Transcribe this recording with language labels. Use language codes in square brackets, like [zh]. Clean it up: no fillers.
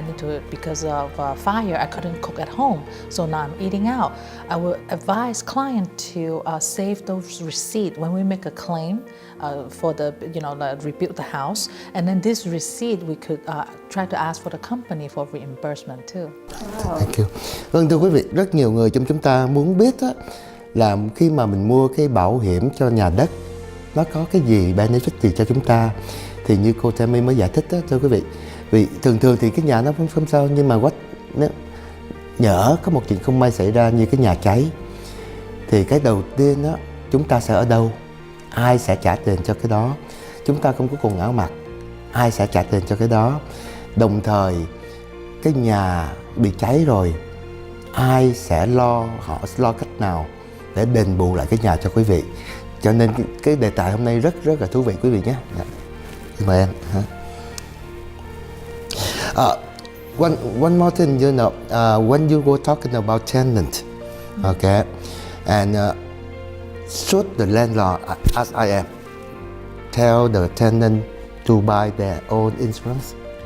[en] I need to, because of fire, I couldn't cook at home, so now I'm eating out. I will advise client to save those receipts when we make a claim for the, rebuild the house. And then this receipt, we could try to ask for the company for reimbursement too. Wow. Thank you. [vi] Vâng, thưa quý vị, rất nhiều người trong chúng ta muốn biết á, là khi mà mình mua cái bảo hiểm cho nhà đất nó có cái gì, benefit gì cho chúng ta. Thì như cô Tammie mới giải thích đó, thưa quý vị, vì thường thì cái nhà nó không sao, nhưng mà nhỡ có một chuyện không may xảy ra như cái nhà cháy, thì cái đầu tiên đó, chúng ta sẽ ở đâu, ai sẽ trả tiền cho cái đó. Chúng ta không có quần áo mặc, ai sẽ trả tiền cho cái đó. Đồng thời cái nhà bị cháy rồi, ai sẽ họ sẽ lo cách nào để đền bù lại cái nhà cho quý vị. Cho nên cái đề tài hôm nay rất là thú vị quý vị nhé. Mời em. [en] One more thing, when you were talking about tenant, okay, and should the landlord, as I am, tell the tenant to buy their own insurance?